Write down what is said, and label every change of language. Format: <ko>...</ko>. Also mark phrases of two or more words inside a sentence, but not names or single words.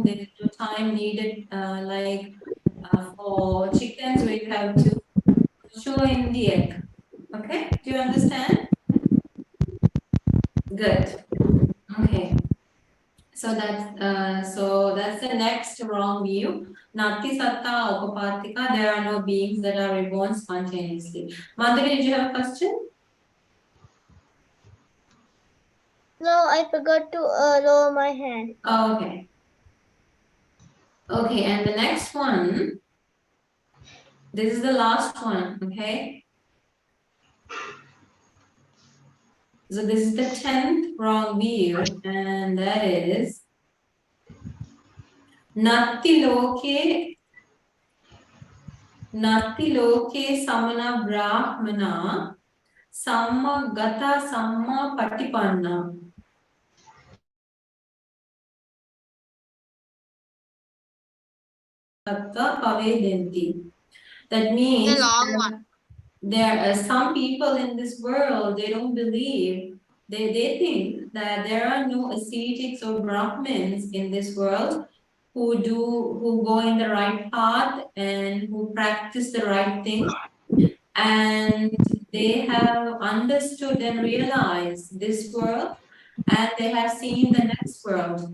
<en>There is no time needed like for chickens where you have to chew in the egg. Okay, do you understand? Good. Okay. So that's the next wrong view.</en> <pi>Nati satta upapatika.</pi> <en>There are no beings that are reborn spontaneously. Madhuri, did you have a question? No, I forgot to lower my hand. Oh, okay. Okay, and the next one, this is the last one, okay? So this is the 10th wrong view, and that is</en> <pi>Natti loke samana brahmana samma gata samma patipanna.</pi> <en>That means The long one. there are some people in this world, they don't believe, they think that there are no ascetics or Brahmins in this world who go in the right path and who practice the right thing, and they have understood and realized this world, and they have seen the next world.</en>